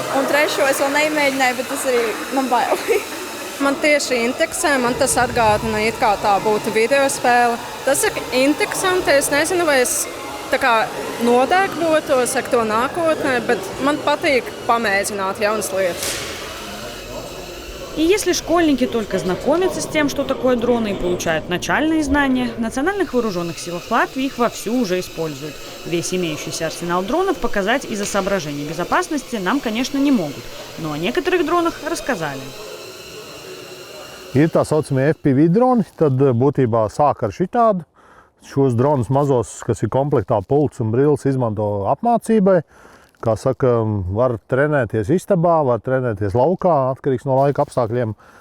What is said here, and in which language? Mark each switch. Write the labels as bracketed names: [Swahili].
[Latvian] Un trešo es vēl neimēģināju, bet tas arī man bail. Man tieši interesē, man tas atgādina, it kā tā būtu video spēle. Tas ir interesanti, es nezinu, vai es tā kā nodēkbotos ar to nākotnē, bet man patīk pamēģināt jaunas lietas. [Russian] И если школьники только знакомятся с тем, что такое дроны, и получают начальные знания, в Национальных вооруженных силах Латвии их вовсю уже используют. Весь имеющийся арсенал дронов показать из-за соображений безопасности нам, конечно, не могут, но о некоторых дронах рассказали. [Latvian] Ir tā saucamie FPV droni, tad būtībā sāk ar šitādu. Šos dronus mazos, kas ir komplektā pults un brilles, izmanto apmācībai. Kā saka, var trenēties istabā, var trenēties laukā, atkarīgs no laika apstākļiem.